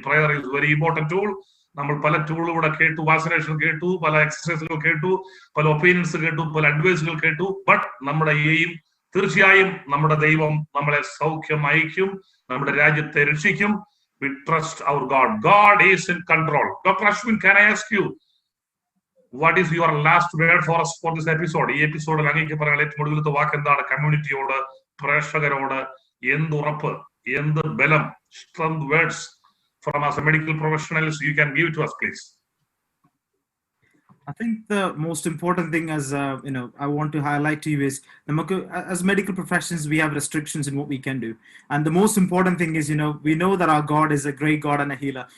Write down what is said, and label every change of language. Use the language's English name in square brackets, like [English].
[English] Prayer is very important tool. [Malayalam] നമ്മൾ പല ടൂളുകൂടെ കേട്ടു, വാക്സിനേഷൻ കേട്ടു, പല എക്സസൈസുകൾ കേട്ടു, പല ഒപ്പീനിയൻസ് കേട്ടു, പല അഡ്വൈസുകൾ കേട്ടു. ബട്ട് നമ്മുടെ എയിം തീർച്ചയായും നമ്മുടെ ദൈവം നമ്മളെ സൗഖ്യം അയക്കും, നമ്മുടെ രാജ്യത്തെ രക്ഷിക്കും. [English] We trust our God. God is in control. Dr. Ashwin, can I ask you, what is your last word for us for this episode? [Malayalam] ഈ എപ്പിസോഡിൽ അങ്ങേക്ക് പറയാൻ ഏറ്റവും ഒടുവിലത്തെ വാക്ക് എന്താണ്? കമ്മ്യൂണിറ്റിയോട്, പ്രേക്ഷകരോട് എന്ത് ഉറപ്പ്, എന്ത് ബലം, [English] strength words from us medical professionals you can give to us, please? I think the most important thing, as I want to highlight to you, is as medical professions we have restrictions in what we can do, and the most important thing is we know that our God is a great God and a healer.